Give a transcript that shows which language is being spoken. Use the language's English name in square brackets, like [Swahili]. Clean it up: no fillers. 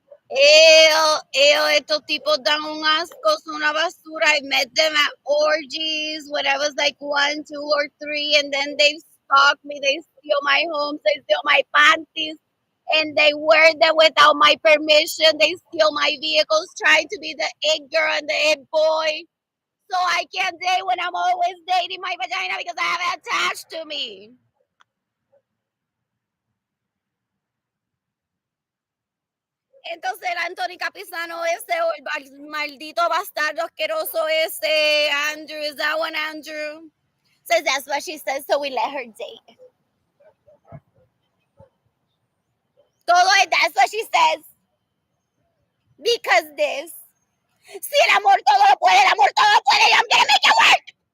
[Spanish] Ew, estos tipos dan un asco, son una basura. [English] I met them at orgies when I was like 1, 2, or 3, and then they stalk me. They steal my homes, they steal my panties, and they wear them without my permission. They steal my vehicles, trying to be the it girl and the it boy. So I can't date when I'm always dating my vagina because I have it attached to me. [Spanish] Entonces el Anthony Capizano ese o el maldito bastardo asqueroso ese, Andrew, is that one Andrew? [English] Says that's what she says, so we let her date. Todo es, that's what she says. Because this. [Spanish] Si el amor todo lo puede, el amor todo lo puede, I'm gonna make it work.